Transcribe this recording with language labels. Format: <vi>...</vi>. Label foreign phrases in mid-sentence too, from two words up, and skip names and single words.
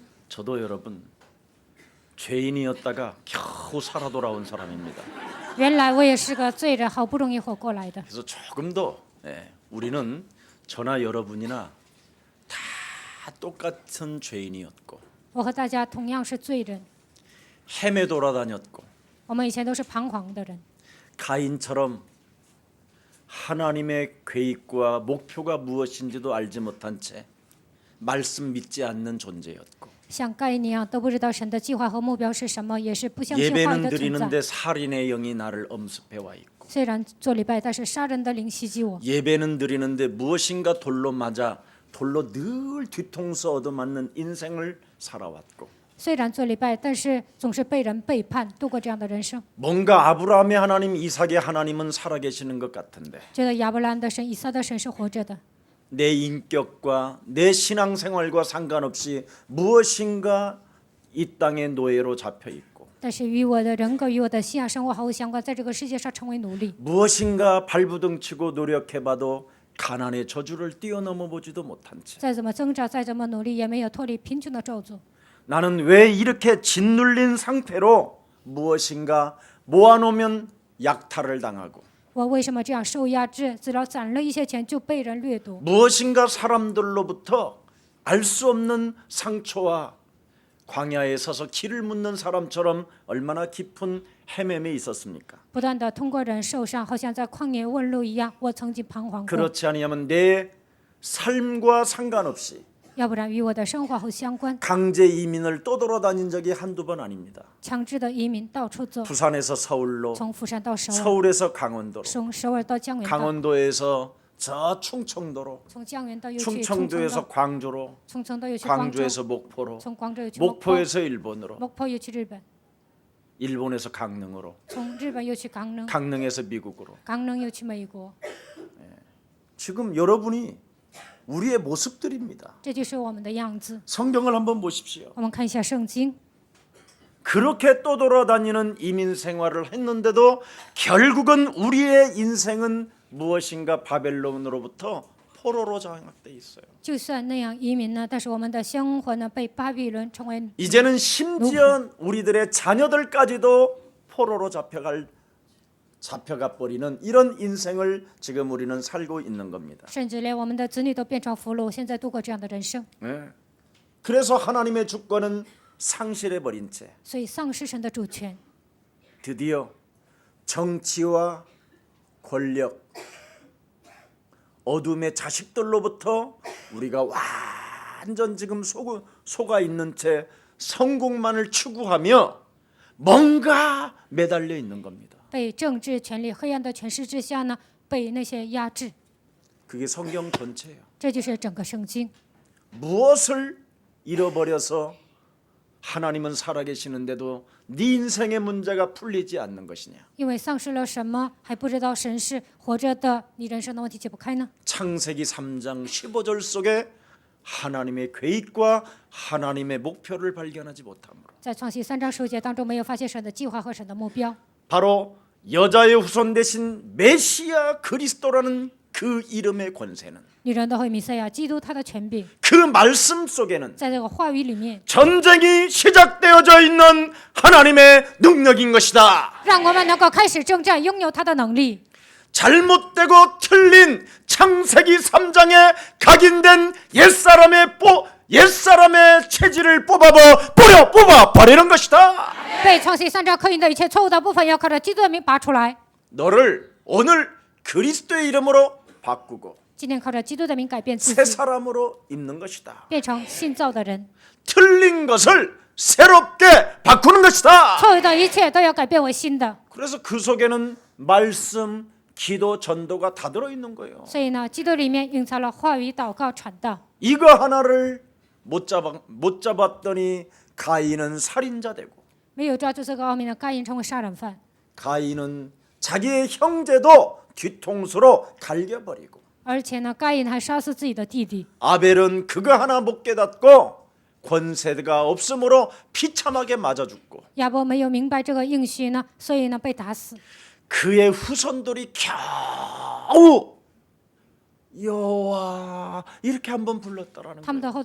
<ko>저도 여러분 죄인이었다가 겨우 살아 돌아온 사람입니다.</ko> <zh>原来我也是个罪人，好不容易活过来的。</zh> <ko>그래서 조금 더 우리는 저나 여러분이나 다 똑같은 죄인이었고</ko> <zh>我和大家同样是罪人，</zh> <ko>헤매 돌아다녔고</ko> <zh>我们以前都是彷徨的人，</zh> <ko>가인처럼 하나님의 계획과 목표가 무엇인지도 알지 못한 채 말씀 믿지 않는 존재였고</ko> <zh>像盖因一样都不知道神的计划和目标是什么，也是不相信话语</zh> <ko>예배는</ko> <zh>的存在。</zh> <ko>드리는데 살인의 영이 나를 엄습해 와 있고</ko> <zh>虽然做礼拜，但是杀人的灵袭击我。</zh> <ko>예배는 드리는데 무엇인가 돌로 맞아 돌로 늘 뒤통수 얻어맞는 인생을 살아왔고</ko> <zh>虽然做礼拜，但是总是被人背叛，度过这样的人生。</zh> <ko>뭔가 아브라함의 하나님, 이삭의 하나님은 살아계시는 것 같은데</ko> <zh>觉得亚伯兰的神、以撒的神是活着的，</zh> <ko>내 인격과 내 신앙생활과 상관없이 무엇인가 이 땅의 노예로 잡혀 있고</ko> <zh>但是与我的人格、与我的信仰生活毫无相关，在这个世界上成为奴隶。</zh> <ko>무엇인가 발부둥치고 노력해봐도 가난의 저주를 뛰어넘어 보지도 못한 채</ko> <zh>再怎么挣扎，再怎么努力，也没有脱离贫穷的咒诅。</zh> <ko>나는 왜 이렇게 짓눌린 상태로 무엇인가 모아놓으면 약탈을 당하고</ko> <zh>我为什么这样受压制？只要攒了一些钱，就被人掠夺。</zh> <ko>무엇인가 사람들로부터 알 수 없는 상처와 광야에 서서 길을 묻는 사람처럼 얼마나 깊은 헤매에 있었습니까?</ko> <zh>不断的通过人受伤，好像在旷野问路一样。我曾经彷徨过，</zh> <ko>그렇지 아니하면 내 삶과 상관없이</ko> <zh>要不然与我的生活毫无相关。</zh> <ko>강제 이민을 떠돌아다닌 적이 한두 번 아닙니다.</ko> <zh>强制的移民到处走，</zh> <ko>부산에서 서울로,</ko> <zh>从釜山到首尔，</zh> <ko>서울에서 강원도로,</ko> <zh>从首尔到江原道，</zh> <ko>강원도에서 저 충청도로,</ko> <zh>从江原道又去冲绳</zh> <ko>충청도에서</ko> <zh>道，</zh> <ko>광주로,</ko> <zh>冲绳道又去广州，</zh> <ko>광주에서 목포로,</ko> <zh>从广州又去 목포，</zh> <ko>목포에서 일본으로,</ko> <zh>목포又去日本，</zh> <ko>일본에서 강릉으로,</ko> <zh>从日本又去 강릉，</zh> <ko>강릉에서 미국으로.</ko> <zh>강릉又去美国。</zh> <ko>지금 여러분이 우리의 모습들입니다.</ko> <zh>这就是我们的样子。</zh> <ko>성경을 한번 보십시오.</ko> <zh>我们看一下圣经，</zh> <ko>그렇게 떠돌아다니는 이민 생활을 했는데도 결국은 우리의 인생은 무엇인가 바벨론으로부터 포로로 장악돼 있어요.</ko> <zh>就算那样移民呢，但是我们的生活呢，被巴比伦成为</zh> <ko>이제는 심지어 우리들의 자녀들까지도 포로로 잡혀가 버리는 이런 인생을 지금 우리는 살고 있는 겁니다.</ko> <zh>甚至连我们的子女都变成俘虏，现在度过这样的人生，</zh> <ko>네. 그래서 하나님의 주권은 상실해 버린 채</ko> <zh>所以丧失神的主权。</zh> <ko>드디어 정치와 권력, 어둠의 자식들로부터 우리가 완전 지금 속아 있는 채 성공만을 추구하며 뭔가 매달려 있는 겁니다.</ko> <zh>被政治权力、黑暗的权势之下呢，被那些压制。</zh> <ko>그게 성경 전체예요.</ko> <zh>这就是整个圣经。</zh> <ko>무엇을 잃어버려서 하나님은 살아계시는데도 네 인생의 문제가 풀리지 않는 것이냐.</ko> <zh>因为丧失了什么，还不知道神是活着的，你人生的问题解不开呢？</zh> <ko>창세기 3장 15절 속에 하나님의 계획과 하나님의 목표를 발견하지 못함으로</ko> <zh>在创世3章10节当中，没有发现神的计划和神的目标。</zh> <ko>바로 여자의 후손 대신 메시아 그리스도라는 그 이름의 권세는</ko> <zh>女人都会弥赛亚，基督他的权柄，</zh> <ko>그 말씀 속에는</ko> <zh>在这个话语里面，</zh> <ko>전쟁이 시작되어져 있는 하나님의 능력인 것이다.</ko> <zh>让我们能够开始征战，拥有他的能力。</zh> <ko>잘못되고 틀린 창세기 3장에 각인된 옛사람의 체질을 뽑아 버리는 것이다.</ko> <zh>被创世3章刻印的一切错误的部分，要靠着基督的名拔出来。</zh> <ko>너를 오늘 그리스도의 이름으로 바꾸고</ko> <zh>今天靠着基督的名改变自</zh> <ko>새</ko> <zh>己，</zh> <ko>사람으로 입는 것이다.</ko> <zh>变成新造的人。</zh> <ko>틀린 것을 새롭게 바꾸는 것이다.</ko> <zh>错误的一切都要改变为新的。</zh> <ko>그래서 그 속에는 말씀, 기도, 전도가 다 들어 있는 거예요.</ko> <zh>所以呢，基督里面隐藏了话语、祷告、传道。</zh> <ko>이거 하나를 못 잡았더니 가인은 살인자 되고</ko> <zh>没有抓住这个奥秘呢，该隐成为杀人犯，</zh> <ko>가인은 자기의 형제도 뒤통수로 갈겨버리고</ko> <zh>而且呢，该隐还杀死自己的弟弟。</zh> <ko>아벨은 그거 하나 못 깨닫고 권세가 없으므로 비참하게 맞아 죽고</ko> <zh>亚伯没有明白这个应许呢，所以呢被打死。</zh> <ko>그의 후손들이 겨우 여호와 이렇게 한번 불렀다라는</ko>